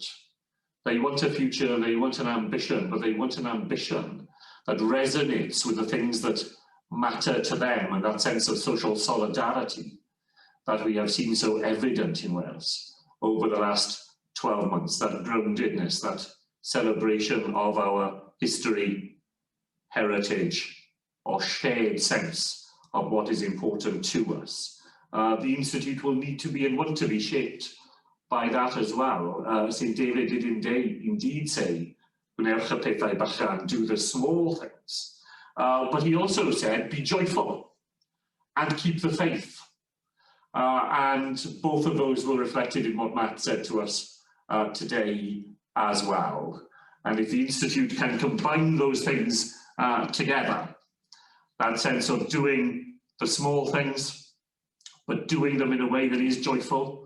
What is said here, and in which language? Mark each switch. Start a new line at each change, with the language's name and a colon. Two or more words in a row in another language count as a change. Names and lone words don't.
English: They want a future, they want an ambition, but they want an ambition that resonates with the things that matter to them, and that sense of social solidarity that we have seen so evident in Wales over the last 12 months, that groundedness, that celebration of our history, heritage, or shared sense of what is important to us. The Institute will need to be and want to be shaped by that as well. St. David did indeed say,
Welsh: "Gwnewch y pethau bychan,"
English: do the small things. But he also said, be joyful and keep the faith. And both of those were reflected in what Matt said to us today as well. And if the Institute can combine those things together, that sense of doing the small things, but doing them in a way that is joyful,